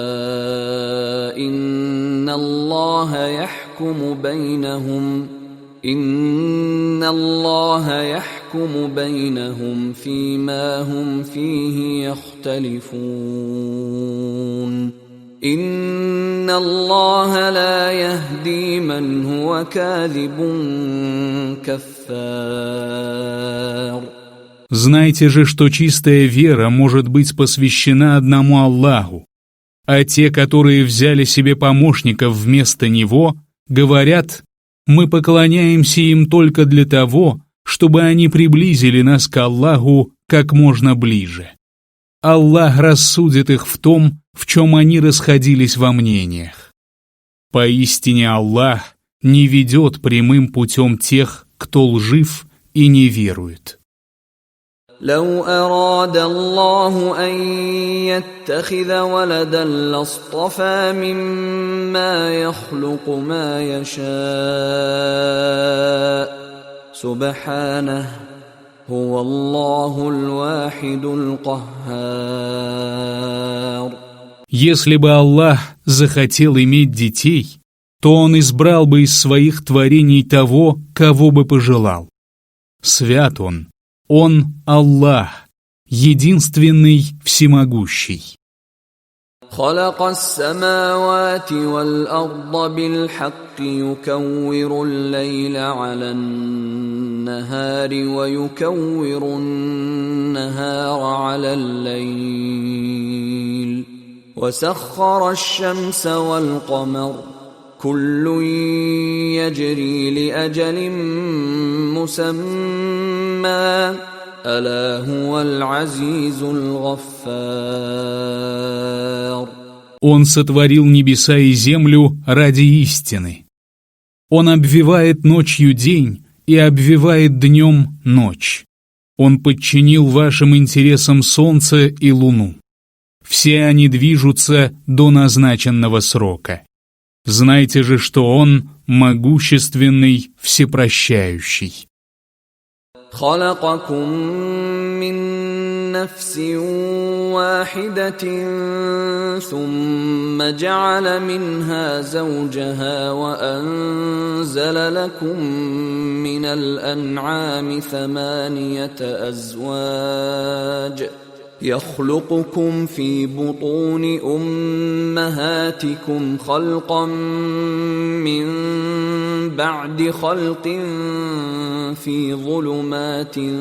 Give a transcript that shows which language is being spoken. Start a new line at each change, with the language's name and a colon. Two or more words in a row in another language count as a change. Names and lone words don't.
Arabic: إن الله يحكم بينهم فيما هم فيه يختلفون إن الله لا يهدي من هو كاذب كفار.
Russian: Знайте же, что чистая вера может быть посвящена одному Аллаху, а те, которые взяли себе помощников вместо Него, говорят: мы поклоняемся им только для того, чтобы они приблизили нас к Аллаху как можно ближе. Аллах рассудит их в том, в чем они расходились во мнениях. Поистине Аллах не ведет прямым путем тех, кто лжив и не верует.
Arabic: لو أراد الله أن يتخذ ولدا لاصطفى مما يخلق ما يشاء سبحانه هو الله الواحد القهار.
Russian: Если бы Аллах захотел иметь детей, то Он избрал бы из своих творений того, кого бы пожелал. Свят Он Аллах, единственный, всемогущий.
Arabic: خلق السماوات والأرض بالحق يكور الليل على النهار ويكور النهار على الليل وسخر الشمس والقمر كل يجري لأجل مسمى ألا هو العزيز الغفار.
Russian: Он сотворил небеса и землю ради истины. Он обвивает ночью день и обвивает днем ночь. Он подчинил вашим интересам солнце и луну. Все они движутся до назначенного срока. Знайте же, что Он могущественный, всепрощающий.
Arabic: خلقكم من نفس واحدة ثم جعل منها زوجها وأنزل لكم من الأنعام 8 أزواج يخلقكم في بطون أمهاتكم خلقا من بعد خلق في ظلمات